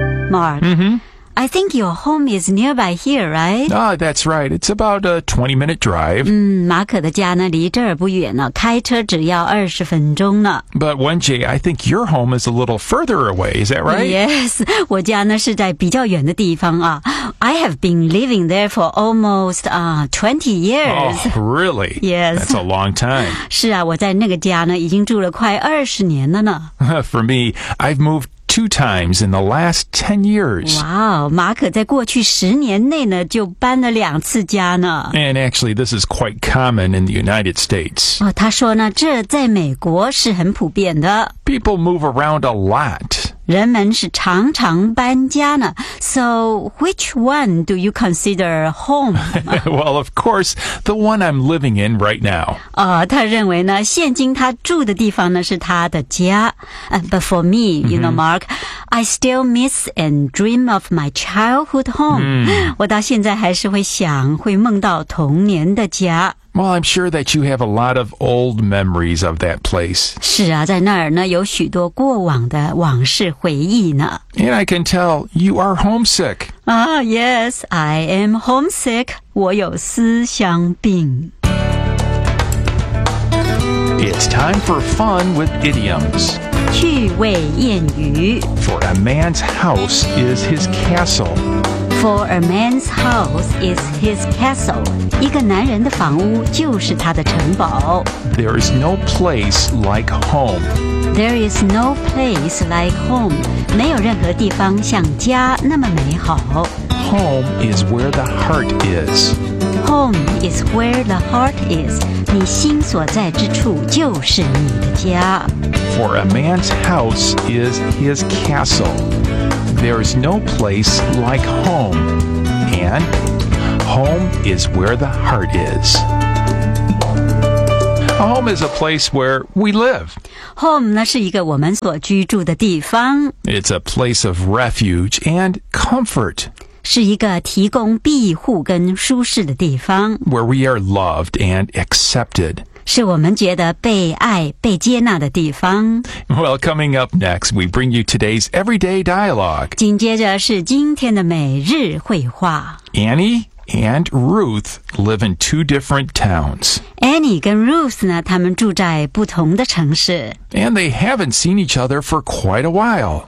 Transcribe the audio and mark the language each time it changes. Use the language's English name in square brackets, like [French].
[English] Mark, I think your home is nearby here, right? Ah, that's right. It's about a 20-minute drive. [Chinese] 马可的家呢，离这儿不远了，开车只要20分钟呢。 [English] But Wenjie, I think your home is a little further away, is that right? [Chinese] Yes, 我家呢是在比较远的地方啊。 [English] I have been living there for almost 20 years. Oh, really? Yes. That's a long time. [Chinese] 是啊，我在那个家呢，已经住了快20年了呢。 [English] For me, I've moved2 times in the last 10 years. [Chinese] Wow, 马可在过去十年内呢就搬了两次家呢。 [English] And actually, this is quite common in the United States. [Chinese] 哦，他说呢，这在美国是很普遍的。 [English] People move around a lot. [Chinese] 人们是常常搬家呢。 [English] So, which one do you consider home? Well, of course, the one I'm living in right now. [Chinese] 哦，他认为呢，现今他住的地方呢是他的家。 [English] But for me, you know, Mark, I still miss and dream of my childhood home. [Chinese] 我到现在还是会想，会梦到童年的家。 [English] Well, I'm sure that you have a lot of old memories of that place. [Chinese] 是啊，在那儿呢，有许多过往的往事回忆呢。 [English] And I can tell you are homesick. Ah, yes, I am homesick. [Chinese] 我有思乡病。 [English] It's time for fun with idioms. [Chinese] 趣味谚语。 [English] For a man's house is his castle. For a man's house is his castle. [Chinese] 一个男人的房屋就是他的城堡。 [English] There is no place like home. There is no place like home. [Chinese] 没有任何地方像家那么美好。 [English] Home is where the heart is. Home is where the heart is. [Chinese] 你心所在之处就是你的家。 [English] For a man's house is his castle. There is no place like home, and home is where the heart is. Home is a place where we live. [Chinese] Home 那是一个我们所居住的地方。 [English] It's a place of refuge and comfort. [Chinese] 是一个提供庇护跟舒适的地方。 [English] Where we are loved and accepted. [Chinese] 是我们觉得被爱、被接纳的地方。 [English] Well, coming up next, we bring you today's everyday dialogue. [Chinese] 紧接着是今天的每日绘画。 [English] Annie and Ruth live in two different towns. [Chinese] Annie 跟 Ruth 呢，他们住在不同的城市。 [English] And they haven't seen each other for quite a while.